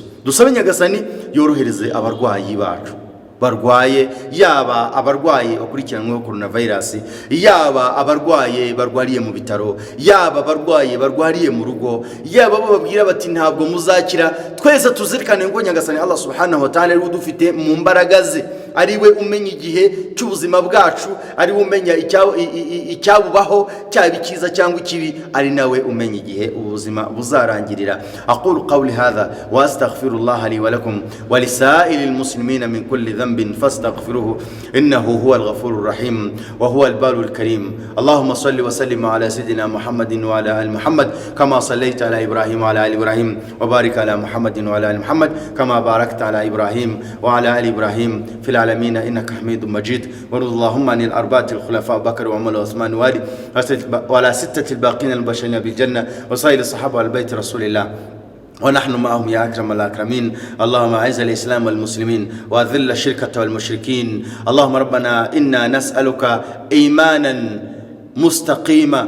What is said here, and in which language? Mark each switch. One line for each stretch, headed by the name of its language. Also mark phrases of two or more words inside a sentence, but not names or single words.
Kinyarwanda: Dusabe Nyagasani yorohereze abarwayi bacu. barwaye, yaba abarwaye bakurikiranyweho coronavirus, yaba abarwaye barwariye mu bitaro, yaba abarwaye barwariye mu rugo, yaba bo babwira bati ntabwo muzakira, twese tuzirikane ngo Nyagasani
Arabic: الله سبحانه وتعالى
Kinyarwanda: ari udufite mu mbaraga ze, ari we umenya igihe cy'ubuzima bwacu, ari we umenya icyabubaho cyaba icyiza cyangwa ikibi, ari nawe umenya igihe ubuzima buzarangirira.
Arabic: أقول قولي هذا وأستغفر الله لي ولكم ولسائر المسلمين من كل ذنب فاستغفروه إنه هو الغفور الرحيم وهو البر الكريم. اللهم صل وسلم على سيدنا محمد وعلى آل محمد كما صليت على إبراهيم وعلى آل إبراهيم وبارك على محمد وعلى آل محمد كما باركت على إبراهيم وعلى آل إبراهيم في العالمين إنك حميد مجيد. وارض اللهم عن الأربعة الخلفاء بكر وعمر وعثمان وعلي وعلى ستة الباقين البشرين بالجنة وسائر الصحابة والبيت رسول الله ونحن معهم يا أكرم الأكرمين. اللهم أعز الإسلام والمسلمين وأذل الشرك والمشركين. اللهم ربنا إنا نسألك إيمانا مستقيما.